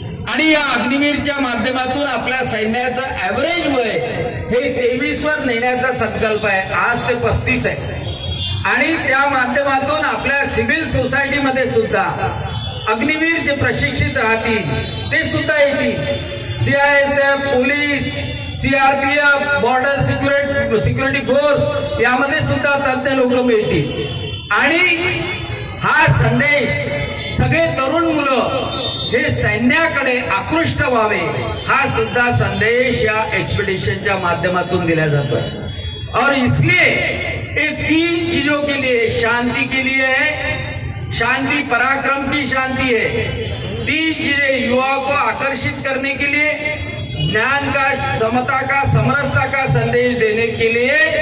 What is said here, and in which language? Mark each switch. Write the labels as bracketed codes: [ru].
[mr] आणि या अग्निवीरच्या माध्यमातून आपल्या सैन्याचं ऍव्हरेज वय हे 23 वर नेण्याचा संकल्प आहे। आज ते 35 आहे। आणि त्या माध्यमातून आपल्या सिव्हिल सोसायटीमध्ये सुद्धा अग्निवीर जे प्रशिक्षित राहतील ते सुद्धा येतील। CISF, police, CRPF, border security force यामध्ये सुद्धा तज्ञ लोक मिळतील। आणि हा संदेश सगळे तरुण मुलं हे सैन्याकडे आकृष्ट व्हावे, हा सुद्धा संदेश या एक्सपेडिशनच्या माध्यमातून दिला जातो। [hi] और इसलिए ये 3 चीजों के लिए, शांति के लिए है, शांति पराक्रम की शांति है, 3 चीजें युवाओं को आकर्षित करने के लिए, ज्ञान का, समता का, समरसता का संदेश देने के लिए